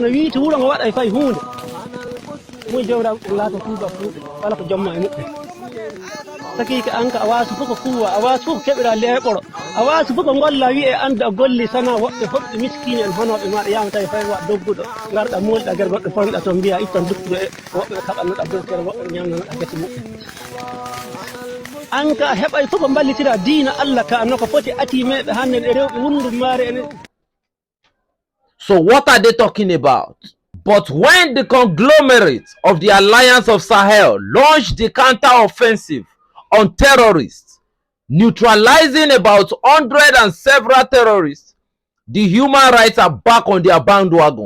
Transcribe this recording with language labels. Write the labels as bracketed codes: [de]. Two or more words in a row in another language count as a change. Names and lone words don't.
[ff] wiiti wuuro ngo waɗa e fay hunde muy jewraɓe ɗum laata tuuba fuuɓe wala ko jomma e muɓɓe sakiki anka a wasu fof ko kuwa a wasu fof keɓira leɓoro a wasu fof ko golla wiye anda a golli sana woɓɓe hoɓɓe miskini en honoɓe maɗa yamata e fay wa dogguɗo garɗa molɗa guer goɗɗo fonɗa toon mbiya itton dukkuɗo e woɓɓe ɓe kaɓannoɗa doktere woɓɓe ɓe ñamnanoɗa gasi muɓɓe anka a heɓay fof ko ballitira diina allah ka no ko foti ati meɓe hande e rewɓe wundum maare ene. [en] So what are they talking about? But when the conglomerate of the Alliance of Sahel launched the counter-offensive on terrorists, neutralizing about 100 and several terrorists, the human rights are back on their bandwagon.